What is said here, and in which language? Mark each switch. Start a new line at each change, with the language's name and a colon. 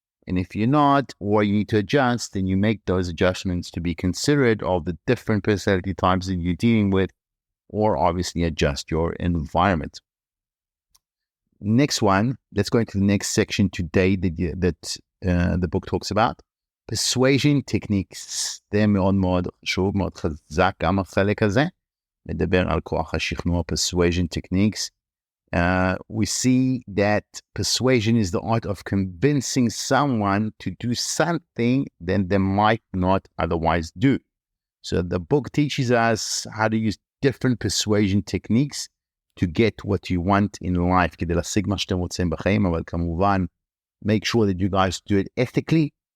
English: And if you're not, or you need to adjust, then you make those adjustments to be considerate of the different personality types that you're dealing with, or obviously adjust your environment. Next one, let's go into the next section today that the book talks about. Persuasion techniques.
Hebrew: זה מאוד מאוד חשוב, מאוד חזק, גם החלק הזה. מדבר על כוח השכנוע,
English: persuasion techniques. We see that persuasion is the art of convincing someone to do something that they might not otherwise do. So the book teaches us how to use different persuasion techniques to get what you want in life,
Hebrew: כדי להשיג מה שאתם רוצים בחיים, אבל כמובן,
English: make sure that you guys do it ethically.